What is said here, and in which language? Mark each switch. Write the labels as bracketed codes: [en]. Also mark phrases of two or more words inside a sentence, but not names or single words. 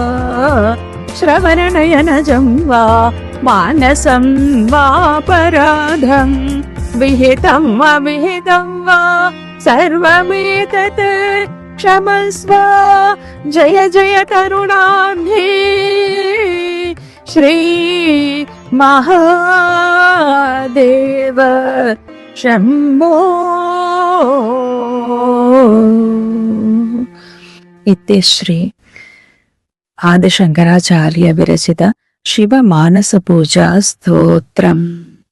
[sa] శ్రవణనయనజం వా మానసం వాపరాధం విహితం అవిహితం వా సర్వమేతత్ క్షమస్వ జయ జయ కరుణాబ్ధి శ్రీ మహాదేవ శంభో. इति श्री आदिशंकराचार्य विरचित शिव मानस पूजा स्तोत्रम्.